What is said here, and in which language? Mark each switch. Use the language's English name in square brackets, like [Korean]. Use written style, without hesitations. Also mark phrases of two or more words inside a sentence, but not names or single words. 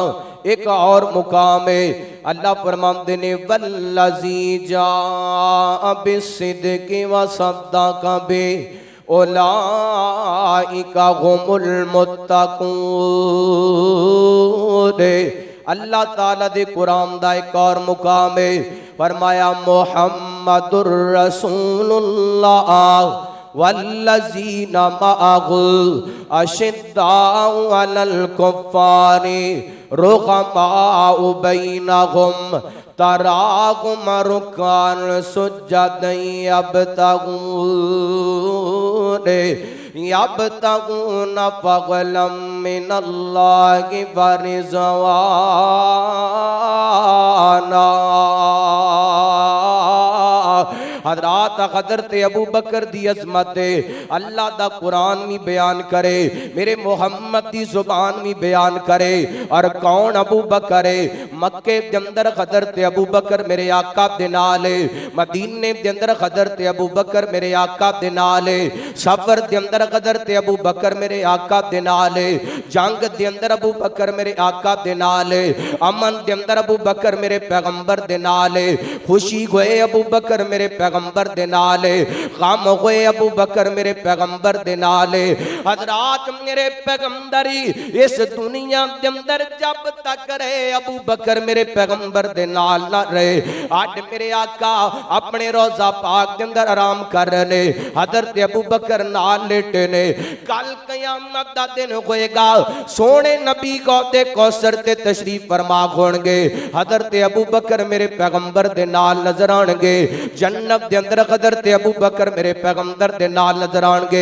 [Punjabi] اک ہور مقام ہے، اللہ فرماندے نے [Arabic] والذي جاء بالصدق وصدق به أولئك هم المتقون. [Punjabi] اللہ تعالیٰ دے قرآن دا اک ہور مقام ہے، فرمایا محمد [Arabic] رسول الله والذين معه أشداء على الكفار رحماء بينهم تراهم ركعا سجدا يبتغون فضلا من الله ورضوانا. [Punjabi] حضرات حضرت ابو بکر دی عظمت اللہ دا قرآن وی بیان کرے، میرے محمد دی زبان وی بیان کرے, मेरे मोहम्मद दी जुबान भी बयान करे। [Urdu] اور کون ابو بکر ہے? [Punjabi] مکے کے اندر حضرت ابو بکر میرے آقا دے نال، مدینے کے اندر حضرت ابو بکر میرے آقا دے نال، سفر کے اندر حضرت ابو بکر میرے آقا دے نال، جنگ کے اندر ابو بکر میرے آقا دے نال، امن کے اندر ابو بکر میرے پیغمبر دے نال، خوشی ہوئے ابو بکر میرے پیغمبر دے نال، غم ہوئے ابو بکر میرے پیغمبر دے نال, खुशी होए अबू बकर मेरे पैगंबर दे नाल, गम होए अबू बकर मेरे पैगंबर दे नाल। حضرات میرے پیغمبری اس دنیا کے اندر جب تک رہے ابو بکر میرے پیغمبر دے نال نہ رہے. اج میرے آقا اپنے روضہ پاک کے اندر آرام کر رہے، حضرت ابو بکر نال لیٹے نے. کل قیامت دا دن ہوئے گا، سوہنے نبی حوض کوثر تے تشریف فرما ہونگے، حضرت ابو بکر میرے پیغمبر دے نال نظر آنگے. جنت دے اندر حضرت ابو بکر میرے پیغمبر دے نال نظر آنگے.